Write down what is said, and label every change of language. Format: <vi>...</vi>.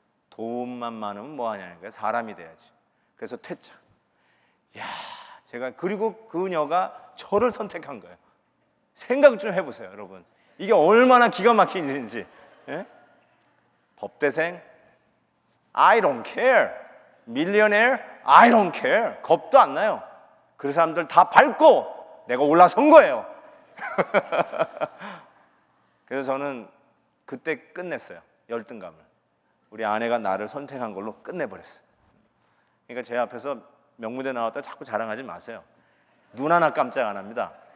<ko>돈만 많으면 뭐 하냐는 거예요. 사람이 돼야지. 그래서 퇴짜. 야, 제가 그리고 그녀가 저를 선택한 거예요. 생각 좀 해보세요, 여러분. 이게 얼마나 기가 막힌 일인지. 예?</ko> <en>법대생, I don't care. 밀리어네어, I don't care.</en> <ko>겁도 안 나요. 그 사람들 다 밟고 내가 올라선 거예요. 그래서 저는 그때 끝냈어요. 열등감을. 우리 아내가 나를 선택한 걸로 끝내버렸어요. 그러니까 제 앞에서 명무대 나왔다 자꾸 자랑하지 마세요. 눈 하나 깜짝 안 합니다.</ko>